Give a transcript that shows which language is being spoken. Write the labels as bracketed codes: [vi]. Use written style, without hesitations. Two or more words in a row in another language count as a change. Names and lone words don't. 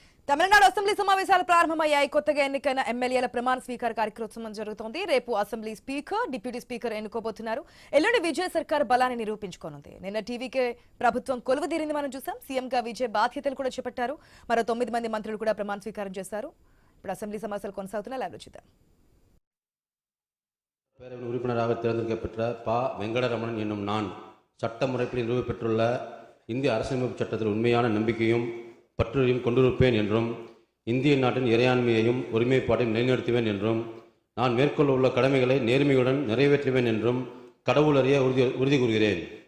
[te] తమిళనాడు అసెంబ్లీ సమావేశాలు ప్రారంభమయ్యాయి. కొత్తగా ఎన్నికైన ఎమ్మెల్యేల ప్రమాణ స్వీకార కార్యక్రమం జరుగుతోంది. రేపు అసెంబ్లీ స్పీకర్, డిప్యూటీ స్పీకర్ ఎన్నుకోబోతున్నారు. ఎల్లుండి విజయ్ సర్కార్ బలాన్ని నిరూపించుకోనుంది. నిన్న టీవీకే ప్రభుత్వం కొలువుదీరింది మనం చూసాం. సీఎంగా విజయ్ బాధ్యతలు కూడా చేపట్టారు. మరో 9 మంది మంత్రులు కూడా ప్రమాణ స్వీకారం చేశారు. ఇప్పుడు అసెంబ్లీ సమావేశాలు కొనసాగుతున్న లైవ్ చూద్దాం. [ta] பேரவையின் உறுப்பினராக தேர்ந்தெடுக்கப்பெற்ற ப வெங்கடரமணன் என்னும் நான் சட்ட முறைப்படி நிறுவப்பெற்றுள்ள இந்திய அரசியலமைப்பு சட்டத்தில் உண்மையான நம்பிக்கையும் பற்றுரையும் கொண்டிருப்பேன் என்றும் இந்திய நாட்டின் இறையாண்மையையும் ஒருமைப்பாட்டையும் நிலைநிறுத்துவேன் என்றும் நான் மேற்கொள்ள உள்ள கடமைகளை நேர்மையுடன் நிறைவேற்றுவேன் என்றும் கடவுளறிய உறுதி கூறுகிறேன்.